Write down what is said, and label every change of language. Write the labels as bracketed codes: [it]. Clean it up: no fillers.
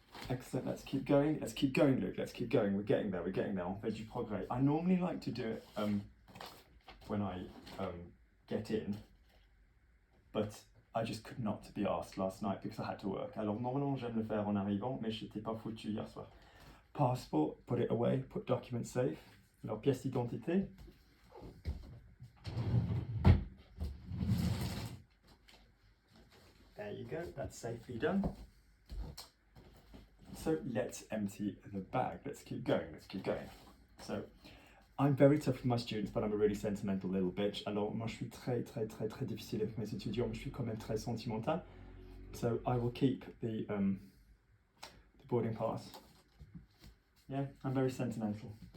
[en] Excellent, let's keep going, Luke, let's keep going. We're getting there, [fr] on fait du progrès. [en] I normally like to do it when I get in, but I just could not be asked last night because I had to work. [fr] Alors normalement j'aime le faire en arrivant, mais j'étais pas foutu hier soir. [en] Passport, put it away, put document safe. [fr] Alors pièce d'identité. [en] There you go, that's safely done. So let's empty the bag. Let's keep going. So I'm very tough with my students, but I'm a really sentimental little bitch. [fr] Alors moi je suis très difficile avec mes étudiants, mais je suis quand même très sentimental. [en] So I will keep the boarding pass. Yeah, I'm very sentimental.